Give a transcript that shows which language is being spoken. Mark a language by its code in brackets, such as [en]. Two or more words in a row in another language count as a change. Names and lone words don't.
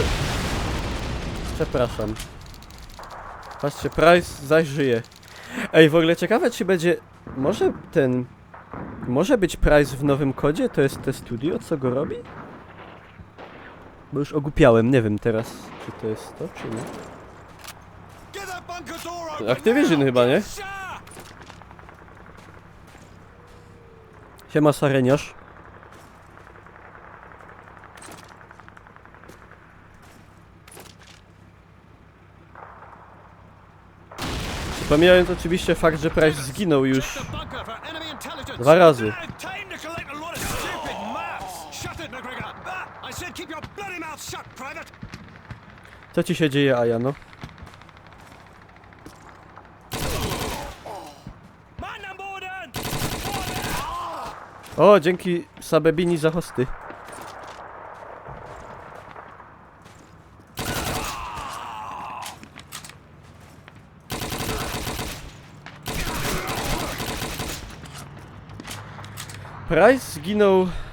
[pl] Przepraszam. Patrzcie, Price zaś żyje. Ej, w ogóle ciekawe czy będzie... Może ten... Może być Price w nowym kodzie? To jest te studio, co go robi? Bo już ogłupiałem, nie wiem teraz, czy to jest to, czy nie. [en] Get that bunker door open! [pl] Activision chyba, nie? Siema Sareniarz. Pomijając oczywiście fakt, że Price zginął już [en] The bunker for enemy intelligence! [pl] 2 razy. [en] Time to collect a lot of stupid maps! Shut it, McGregor! I said keep your bloody mouth shut, Private! [pl] Co ci się dzieje, Ajano? [de] Mann am Boden! [pl] O, dzięki Sabebini za hosty. Price zginął...